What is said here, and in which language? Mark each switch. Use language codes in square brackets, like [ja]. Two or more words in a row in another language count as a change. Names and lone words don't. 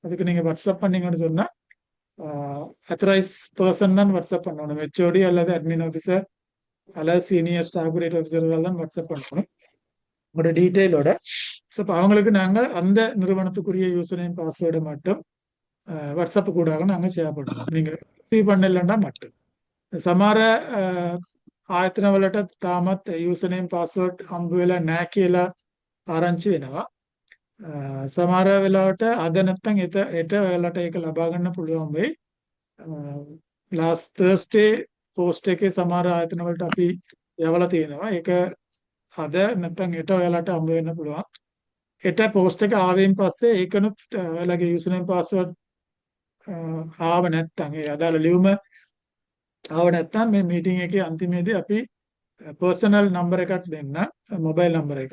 [ta] அதுக்கு நீங்கள் வாட்ஸ்அப் பண்ணீங்கன்னு சொன்னால் [en] authorized person [ta] தான் வாட்ஸ்அப் பண்ணணும். ஹெச்ஓடி அல்லது [en] admin officer [ta] அல்லது [en] senior staff grade officers [ta] தான் வாட்ஸ்அப் பண்ணணும் உங்களோட டீட்டெயிலோட. ஸோ இப்போ அவங்களுக்கு நாங்கள் அந்த நிறுவனத்துக்குரிய [en] user name password [ta] மட்டும் வாட்ஸ்அப் கூடாக நாங்கள் ஷேர் பண்ணுவோம். நீங்கள் ரிசீவ் பண்ணலன்னா மட்டும் [si] සමහර ආයතන වලට තාමත් [en] user name password [si] හම්බ වෙලා නැහැ කියලා ආරංචි වෙනවා. සමහර වෙලාවට අද නැත්නම් හෙට ඔයාලට ඒක ලබා ගන්න පුළුවන් වෙයි. [en] last Thursday [si] post එකේ සමහර ආයතන වලට අපි යවලා තියෙනවා. ඒක අද නැත්නම් හෙට ඔයාලට හම්බ වෙන්න පුළුවන්. හෙට post එක ආවෙන් පස්සේ ඒකනොත් ඔයාලගේ [en] user name password [si] ආව නැත්නම් ඒ අදාළ ලියුම ආව නැත්නම් මේ මීටින් එකේ අන්තිමේදී අපි [en] personal number [si] එකක් දෙන්න, [en] mobile number [si] එක.